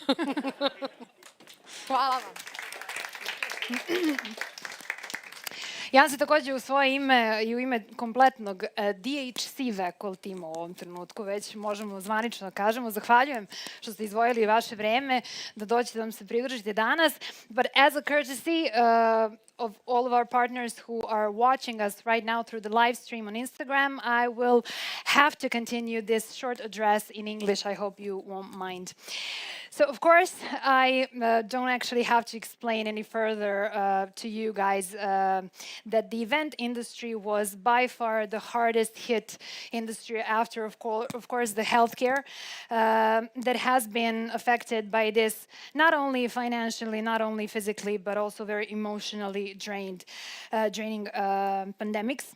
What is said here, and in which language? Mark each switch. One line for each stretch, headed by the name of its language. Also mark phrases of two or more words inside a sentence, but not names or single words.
Serbian: Hvala vam. Ja se takođe u svoje ime i u ime kompletnog DHC Vekol tima u ovom trenutku već možemo zvanično da kažemo. Zahvaljujem što ste izdvojili vaše vreme da dođete da nam se pridružite danas.
English: But as a courtesy of all of our partners who are watching us right now through the live stream on Instagram, I will have to continue this short address in English. I hope you won't mind. So, of course, I don't actually have to explain any further to you guys that the event industry was by far the hardest hit industry after, of course, the healthcare that has been affected by this, not only financially, not only physically, but also very emotionally draining pandemics.